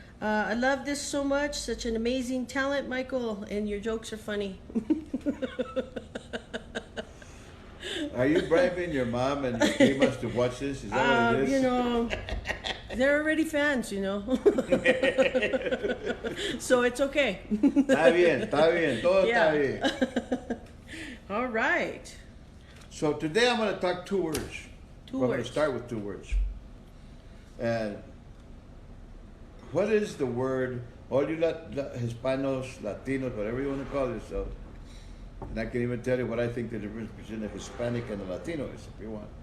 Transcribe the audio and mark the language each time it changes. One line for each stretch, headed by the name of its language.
English: I love this so much. Such an amazing talent, Michael, and your jokes are funny. Are you bribing your mom and your primas to watch this? Is that what it is? You know, they're already fans, you know. So it's okay.
Spanish: Está bien, todo está bien.
English: All right. So today I'm going to talk 2 words. Two We're going words. to start with 2 words. And what is the word, all you Hispanos, Latinos, whatever you want to call yourselves, and I can even tell you what I think the difference between a Hispanic and a Latino is, if you want.